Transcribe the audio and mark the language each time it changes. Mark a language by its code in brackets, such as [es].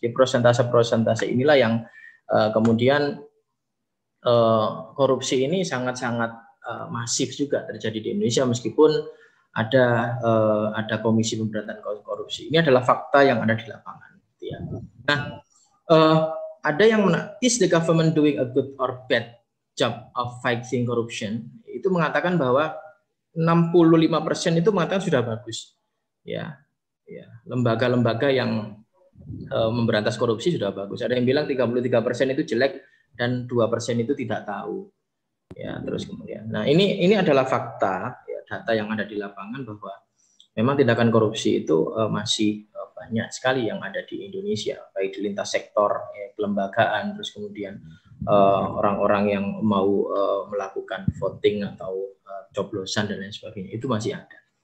[id] Jadi persentase inilah yang kemudian korupsi ini sangat-sangat masif juga terjadi di Indonesia meskipun ada komisi pemberantasan korupsi. Ini adalah fakta yang ada di lapangan. Ya. Nah. Ada yang [en] is the government doing a good or bad job of fighting corruption? [id] Itu mengatakan bahwa 65% itu mengatakan sudah bagus. Ya, lembaga-lembaga yang memberantas korupsi sudah bagus. Ada yang bilang 33% itu jelek dan 2% itu tidak tahu. Ya, terus kemudian. Nah, ini adalah fakta, ya, data yang ada di lapangan bahwa memang tindakan korupsi itu masih banyak sekali yang ada di Indonesia, baik di lintas sektor, ya, kelembagaan, terus kemudian orang-orang yang mau melakukan voting atau coblosan dan lain sebagainya, itu masih ada.